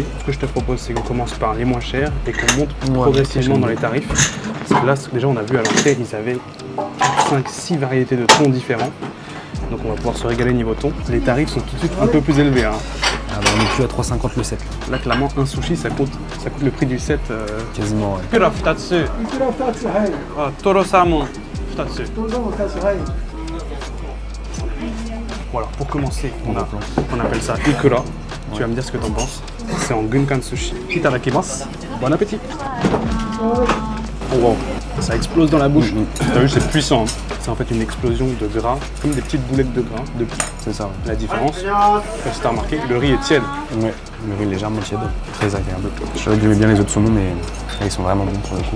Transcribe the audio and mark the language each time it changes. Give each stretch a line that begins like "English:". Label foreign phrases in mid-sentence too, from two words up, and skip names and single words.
French: Ce que je te propose, c'est qu'on commence par les moins chers et qu'on monte progressivement dans les tarifs. Parce que là, déjà, on a vu à l'entrée, ils avaient 5-6 variétés de thons différents. Donc on va pouvoir se régaler niveau thon. Les tarifs sont tout de suite un peu plus élevés. Hein. Ah bah, on est plus à 3,50 le set. Là, clairement, un sushi, ça coûte le prix du set. Quasiment, ouais.
Japanese: イクラ二つ。あ、トロサーモン二つ.
French: Voilà, pour commencer, on appelle ça ikura. Tu vas me dire ce que t'en penses. C'est en
Japanese: 軍艦寿司.
French: Itadakimasu. Bon appétit. Oh wow, ça explose dans la bouche. T'as vu, c'est puissant. Hein. C'est en fait une explosion de gras, comme des petites boulettes de gras. C'est ça. La différence, je sais pas si t'as remarqué, le riz est tiède. Ouais, le riz légèrement tiède, très agréable. Je savais que j'aimais bien les autres saumons, mais là, ils sont vraiment bons pour le coup.